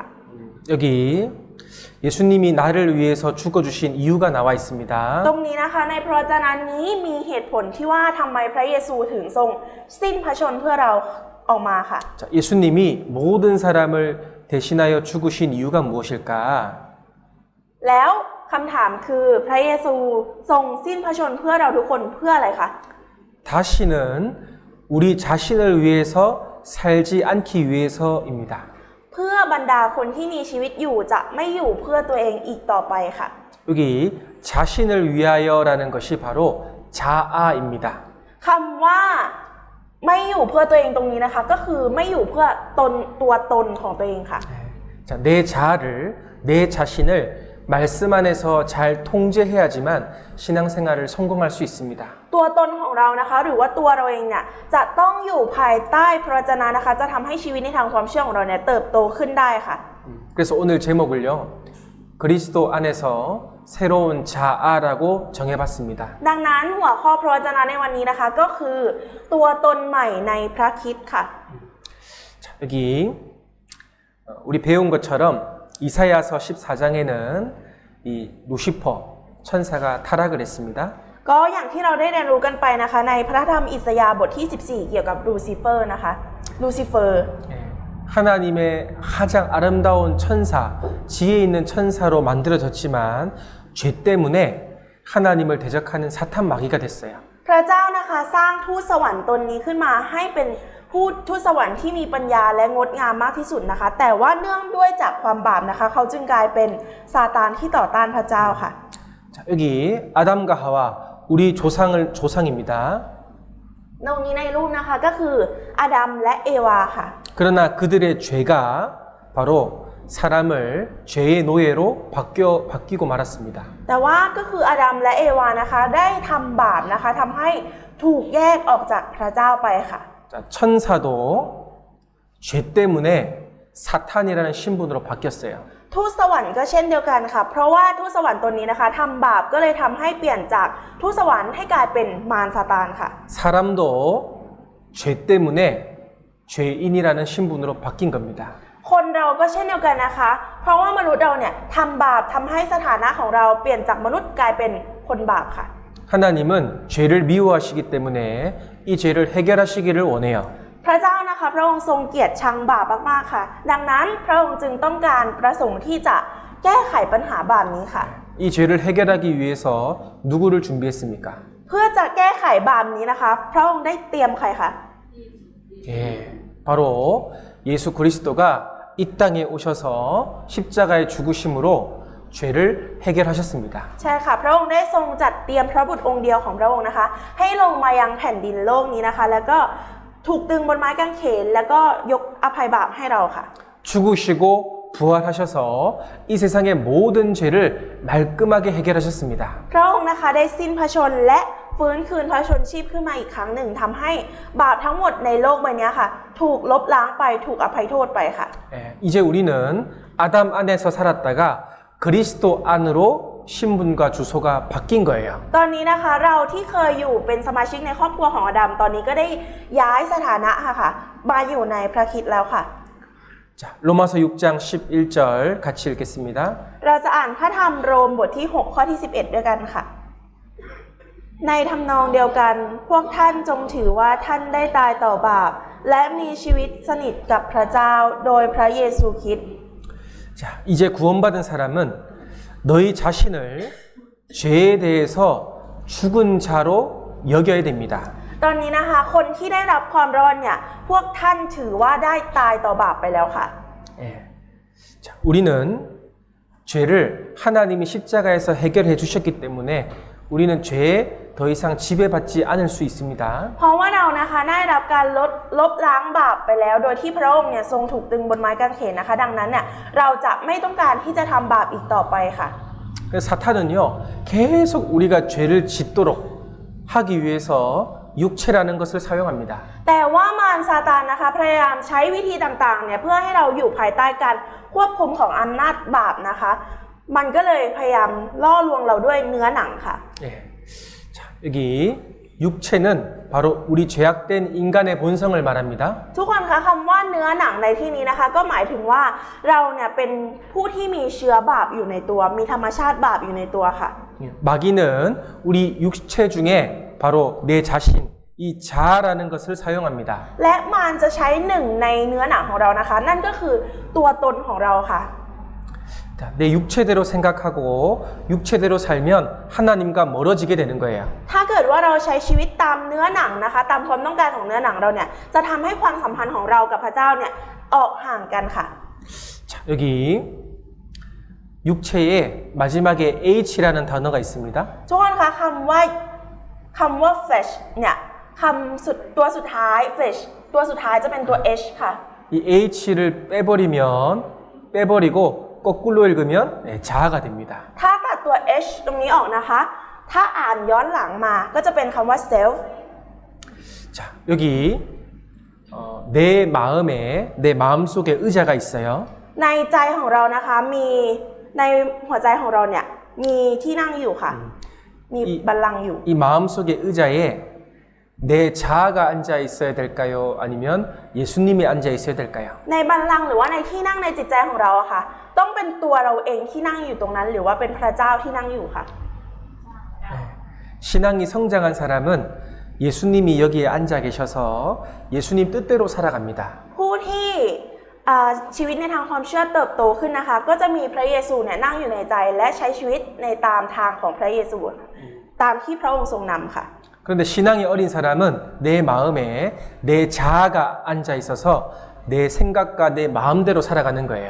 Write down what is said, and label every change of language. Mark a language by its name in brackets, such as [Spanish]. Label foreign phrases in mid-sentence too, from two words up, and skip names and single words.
[Korean] 여기 예수님이 나를 위해서 죽어주신 이유가 나와 있습니다. [Thai] ตรงนี้นะคะในพระวจนะนี้มีเหตุผลที่ว่าทำไมพระเยซูถึงทรงสิ้นพระชนม์เพื่อเราออกมาค่ะ [Korean] 자, 예수님이 모든 사람을 대신하여 죽으신 이유가 무엇일까? [Thai] แล้วคำถามคือพระเยซูทรงสิ้นพระชนม์เพื่อเราทุกคนเพื่ออะไรคะ [Korean] 다시는 우리 자신을 위해서 살지 않기 위해서입니다. [Thai] เพื่อบรรดาคนที่มีชีวิตอยู่จะไม่อยู่เพื่อตัวเองอีกต่อไปค่ะ [Korean] 여기 자신을 위하여라는 것이 바로 자아입니다. [Thai] คำว่าไม่อยู่เพื่อตัวเองตรงนี้นะคะก็คือไม่อยู่เพื่อตัวตนของตัวเองค่ะ [Korean] 자, 내 자아를, 내 자신을 말씀 안에서 잘 통제해야지만 신앙생활을 성공할 수 있습니다. [Thai] ตัวตนของเรานะคะหรือว่าตัวเราเองเนี่ยจะต้องอยู่ภายใต้พระวจนะนะคะจะทำให้ชีวิตในทางความเชื่อของเราเนี่ยเติบโตขึ้นได้ค่ะ [Korean] 그래서 오늘 제목을요 그리스도 안에서 새로운 자아라고 정해봤습니다. [Thai] ดังนั้นหัวข้อพระวจนะในวันนี้นะคะก็คือตัวตนใหม่ในพระคริสต์ค่ะ [Korean] 자, 여기 우리 배운 것처럼 이사야서 14장에는 이 루시퍼 천사가 타락을 했습니다. [Thai] ก็อย่างที่เราได้เรียนรู้กันไปนะคะในพระธรรมอิสยาห์บทที่ 14 เกี่ยวกับลูซิเฟอร์นะคะลูซิเฟอร์ [Korean] 예, 하나님의 가장 아름다운 천사, 지혜 있는 천사로 만들어졌지만 죄 때문에 하나님을 대적하는 사탄 마귀가 됐어요. [Thai] พระเจ้านะคะสร้างทูตสวรรค์ตนนี้ขึ้นมาให้เป็นทูตสวรรค์ที่มีปัญญาและงดงามมากที่สุดนะคะแต่ว่าเนื่องด้วยจากความบาปนะคะเขาจึงกลายเป็นซาตานที่ต่อต้านพระเจ้าค่ะ [Korean] 자, 여기 아담과 하와 우리 조상입니다. [Thai] ตรงนี้ในรูปนะคะก็คืออาดัมและเอวาค่ะ [Korean] 그러나 그들의 죄가 바로 사람을 죄의 노예로 바뀌고 말았습니다. [Thai] แต่ว่าก็คืออาดัมและเอวานะคะได้ทำบาปนะคะทำให้ถูกแยกออกจากพระเจ้าไปค่ะ [Korean] 자, 천사도 죄 때문에 사탄이라는 신분으로 바뀌었어요. [Thai] ทูตสวรรค์ก็เช่นเดียวกันค่ะเพราะว่าทูตสวรรค์ตนนี้นะคะทำบาปก็เลยทำให้เปลี่ยนจากทูตสวรรค์ให้กลายเป็นมารซาตานค่ะ [Korean] 사람도 죄 때문에 죄인이라는 신분으로 바뀐 겁니다. [Thai] คนเราก็เช่นเดียวกันนะคะ เพราะว่ามนุษย์เราเนี่ยทำบาปทำให้สถานะของเราเปลี่ยนจากมนุษย์กลายเป็นคนบาปค่ะ [Korean] 하나님은 죄를 미워하시기 때문에 이 죄를 해결하시기를 원해요. [Thai] พระเจ้านะคะพระองค์ทรงเกลียดชังบาปมากๆค่ะ ดังนั้นพระองค์จึงต้องการประสงค์ที่จะแก้ไขปัญหาบาปนี้ค่ะ [Korean] 이 죄를 해결하기 위해서 누구를 준비했습니까? [Thai] เพื่อจะแก้ไขบาปนี้นะคะ พระองค์ได้เตรียมใครคะ [Korean] 예, 바로 예수 그리스도가 이 땅에 오셔서 십자가의 죽으심으로 죄를 해결하셨습니다. [Thai] ใช่ค่ะพระองค์ได้ทรงจัดเตรียมพระบุตรองค์เดียวของพระองค์นะคะ ให้ลงมายังแผ่นดินโลกนี้นะคะ แล้วก็ถูกตึงบนไม้กางเขนแล้วก็ยกอภัยบาปให้เราค่ะ [Korean] 죽으시고 부활하셔서 이 세상의 모든 죄를 말끔하게 해결하셨습니다. [Thai] พระองค์นะคะได้สิ้นพระชนม์และฟื้นคืนพระชนชีพขึ้นมาอีกครั้งหนึ่งทำให้บาปทั้งหมดในโลกใบนี้ค่ะ ถูกลบล้างไปถูกอภัยโทษไปค่ะ [Korean] 예, 이제 우리는 아담 안에서 살았다가 그리스도 안으로 신분과 주소가 바뀐 거예요. [Thai] ตอนนี้นะคะเราที่เคยอยู่เป็นสมาชิกในครอบครัวของอาดัมตอนนี้ก็ได้ย้ายสถานะค่ะมาอยู่ในพระคริสต์แล้วค่ะ [Korean] 자, 로마서 6장 11절 같이 읽겠습니다. [Thai] เราจะอ่านพระธรรมโรมบทที่ 6 ข้อที่ 11 ด้วยกันค่ะ ในทำนองเดียวกันพวกท่านจงถือว่าท่านได้ตายต่อบาปและมีชีวิตสนิทกับพระเจ้าโดยพระเยซูคริสต์ [Korean] 자, 이제 구원받은 사람은 너희 자신을 죄에 대해서 죽은 자로 여겨야 됩니다. [Thai] ตอนนี้นะคะคนที่ได้รับความรอดเนี่ยพวกท่านถือว่าได้ตายต่อบาปไปแล้วค่ะ [Korean] 예. 자, 우리는 죄를 하나님이 십자가에서 해결해 주셨기 때문에 우리는 죄에 더 이상 지배받지 않을 수 있습니다. [Thai] เพราะว่าเรานะคะได้รับการลบล้างบาปไปแล้ว โดยที่พระองค์เนี่ยทรงถูกตึงบนไม้กางเขนนะคะ ดังนั้นเนี่ยเราจะไม่ต้องการที่จะทำบาปอีกต่อไปค่ะ [Korean] 그래서 사탄은요 계속 우리가 죄를 짓도록 하기 위해서 육체라는 것을 사용합니다. [Thai] แต่ว่ามารซาตานนะคะพยายามใช้วิธีต่างๆเนี่ยเพื่อให้เราอยู่ภายใต้การควบคุมของอำนาจบาปนะคะ มันก็เลยพยายามล่อลวงเราด้วยเนื้อหนังค่ะ [Korean] 예. 자, 여기 육체는 바로 우리 죄악된 인간의 본성을 말합니다. [Thai] ทุกคนคะคำว่าเนื้อหนังในที่นี้นะคะ ก็หมายถึงว่าเราเนี่ยเป็นผู้ที่มีเชื้อบาปอยู่ในตัว มีธรรมชาติบาปอยู่ในตัวค่ะ [Korean] 예. 마귀는 우리 육체 중에 바로 내 자신, 이 자아라는 것을 사용합니다. [Thai] และมารจะใช้หนึ่งในเนื้อหนังของเรานะคะ นั่นก็คือตัวตนของเราค่ะ [Korean] 자, 내 육체대로 생각하고 육체대로 살면 하나님과 멀어지게 되는 거예요. [Thai] ถ้าเกิดว่าเราใช้ชีวิตตามเนื้อหนังนะคะ ตามความต้องการของเนื้อหนังเราเนี่ยจะทำให้ความสัมพันธ์ของเรากับพระเจ้าเนี่ยออกห่างกันค่ะ [Korean] 자, 여기 육체에 마지막에 H라는 단어가 있습니다. [Thai] ทุกคนคะคำว่า flesh เนี่ยตัวสุดท้าย flesh ตัวสุดท้ายจะเป็นตัว h ค่ะ [Korean] 이 H를 빼버리고 거꾸로 읽으면 자아가 됩니다. [Thai] ถ้าตัดตัว h ตรงนี้ออกนะคะ ถ้าอ่านย้อนหลังมาก็จะเป็นคำว่า self [Korean] 자, 여기 내 마음속에 의자가 있어요. [Thai] ในใจของเรานะคะมีในหัวใจของเราเนี่ยมีที่นั่งอยู่ค่ะ มีบัลลังก์อยู่ [Korean] 이 마음속의 의자에 내 자아가 앉아 있어야 될까요? 아니면 예수님이 앉아 있어야 될까요? [Thai] ในบัลลังก์หรือว่าในที่นั่งในจิตใจของเราอะค่ะ ต้องเป็นตัวเราเองที่นั่งอยู่ตรงนั้น หรือว่าเป็นพระเจ้าที่นั่งอยู่ค่ะ [Korean] 신앙이 성장한 사람은 예수님이 여기에 앉아 계셔서 예수님 뜻대로 살아갑니다. [Thai] ผู้ที่ชีวิตในทางความเชื่อเติบโตขึ้นนะคะ ก็จะมีพระเยซูเนี่ยนั่งอยู่ในใจและใช้ชีวิตในตามทางของพระเยซูตามที่พระองค์ทรงนำค่ะ [Korean] 그런데 신앙이 어린 사람은 내 마음에 내 자아가 앉아 있어서 내 생각과 내 마음대로 살아가는 거예요.